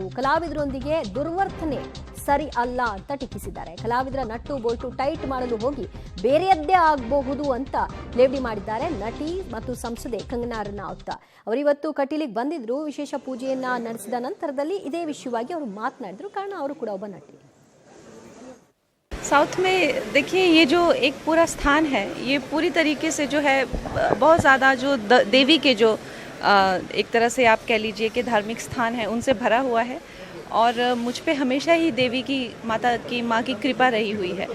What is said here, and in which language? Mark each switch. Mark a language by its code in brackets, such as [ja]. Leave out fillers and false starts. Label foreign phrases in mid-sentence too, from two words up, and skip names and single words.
[kn] ಕಲಾವಿದರೊಂದಿಗೆ ದುರ್ವರ್ತನೆ ಸರಿ ಅಲ್ಲ ಅಂತ ಟೀಕಿಸಿದ್ದಾರೆ. ಕಲಾವಿದರ [en] nut bolt tight [kn] ಮಾಡಲು ಹೋಗಿ ಬೇರೆಯದ್ದೇ ಆಗಬಹುದು ಅಂತ ಲೇವಡಿ ಮಾಡಿದ್ದಾರೆ ನಟಿ ಮತ್ತು ಸಂಸದೆ ಕಂಗನಾ ರನೌತ್. ಅವರಿವತ್ತು ಕಟೀಲಿಗೆ ಬಂದಿದ್ರು. ವಿಶೇಷ ಪೂಜೆಯನ್ನ ನಡೆಸಿದ ನಂತರದಲ್ಲಿ ಇದೇ ವಿಷಯವಾಗಿ ಅವರು ಮಾತನಾಡಿದ್ರು. ಕಾರಣ ಅವರು ಕೂಡ ಒಬ್ಬ ನಟಿ. [hi] साउथ में देखिए, ये जो एक पूरा स्थान है, ये पूरी तरीके से जो है बहुत ज़्यादा जो देवी के जो एक तरह से आप कह लीजिए कि धार्मिक स्थान है, उनसे भरा हुआ है. और मुझ पे हमेशा ही देवी की माँ की कृपा रही हुई है.